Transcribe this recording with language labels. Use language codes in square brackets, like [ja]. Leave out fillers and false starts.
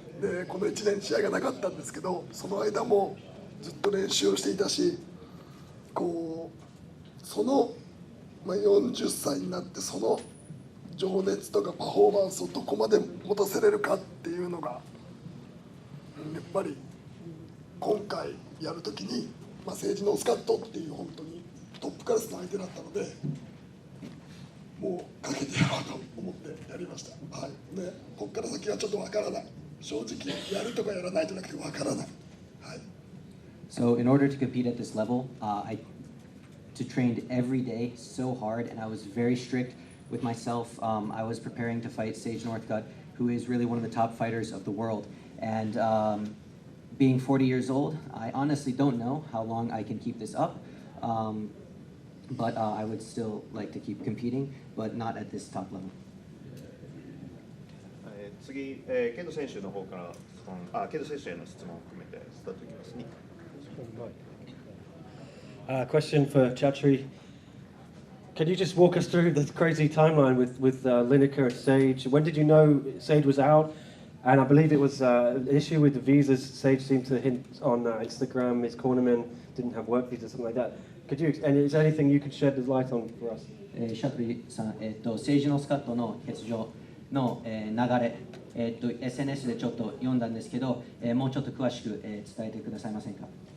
[ja] でこの1年試合がなかったんですけどその間もずっと練習をしていたしその40歳になってその情熱とかパフォーマンスをどこまで持たせれるかっていうのがやっぱり今回やるときに、セージノースカットっていう本当にトップクラスの相手だったのでもうかけてやろうと思ってやりました。はい、でここから先はちょっとわからない。正直やるとかやらないじゃなくてわからない。はい。 [en] So in order to compete at this level, I trained every day so hard, and I was very strict with myself. I was preparing to fight Sage Northcutt, who is really one of the top fighters of the world. And being 40 years old, I honestly don't know how long I can keep this up. But I would still like to keep competing, but not at this top level. [ja] 次、ケイド選手の方からケイド選手への質問を含めてスタートいきますね。 [en] Question for Chatri. Can you just walk us through the crazy timeline with Lineker and Sage? When did you know Sage was out? And I believe it was an issue with the visas. Sage seemed to hint on Instagram his cornermen didn't have work visas, something like that. Could you? And is there anything you could shed the light on for us? [ja] シャトリさん、セージノスカットの欠場の、流れ、SNS でちょっと読んだんですけど、もうちょっと詳しく、伝えてくださいませんか？